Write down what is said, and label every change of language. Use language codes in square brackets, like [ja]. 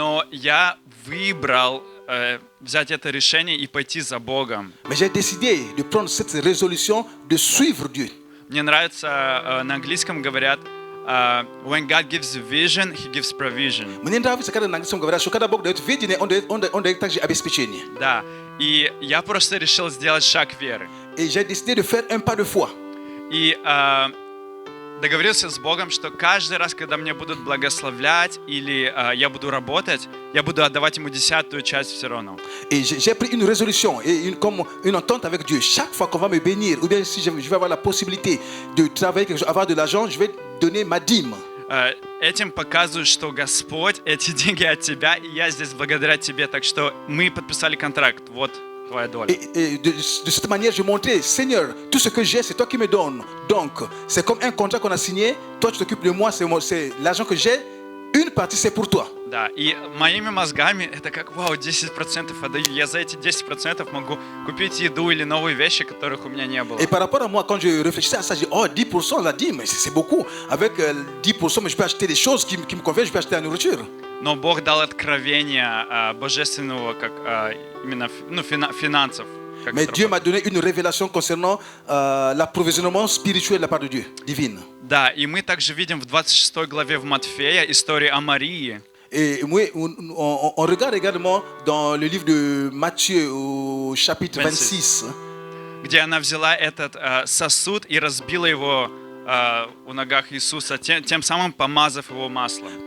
[ru] Но я выбрал взять это решение и пойти за Богом. [fr] Mais j'ai décidé de prendre cette résolution de suivre Dieu. [ru] Мне нравится, на английском говорят, [en] when God gives vision, He gives provision. [ru] Мне нравится, когда на английском говорят, что когда Бог дает видение, он дает также обеспечение. Да, и я просто решил сделать шаг веры. [fr] Et j'ai décidé de faire un pas de foi. [ru] И договорился с Богом, что каждый раз, когда мне будут благословлять или я буду работать, я буду отдавать Ему 10% часть все равно. [fr] Et j'ai pris une résolution et comme une entente avec Dieu. Chaque fois qu'on va me bénir, ou bien si je vais avoir la possibilité de travailler, avoir de l'argent, je vais donner ma dîme. [ru] Этим показываю, что Господь, эти деньги от Тебя, и я здесь благодаря Тебе. Так что мы подписали контракт. Вот твоя доля. [fr] Et de cette manière, je montrais, Seigneur, tout ce que j'ai, c'est toi qui me donnes. Donc, c'est comme un contrat qu'on a signé. Toi, tu t'occupes de moi, c'est l'argent que j'ai. Une partie, c'est pour toi. [ru] Да, и моими мозгами это как, вау, 10% отдаю. Я за эти 10% могу купить еду или новые вещи, которых у меня не было. [fr] Et par rapport à moi, quand je réfléchissais à ça, je dis, oh, 10% la dîme, c'est beaucoup. Avec 10%, mais je peux acheter des choses qui me conviennent, je peux acheter la nourriture. [ru] но Бог дал откровение божественного, как именно финансов. [fr] Mais Dieu m'a donné une révélation concernant l'approvisionnement spirituel de la part de Dieu, divine. [ru] Да, и мы также видим в 26 главе в Матфея историю о Марии. [fr] Et oui, on regarde également dans le livre de Matthieu au chapitre 26. [ru] Где она взяла этот сосуд и разбила его у ногах Иисуса, тем самым помазав его маслом.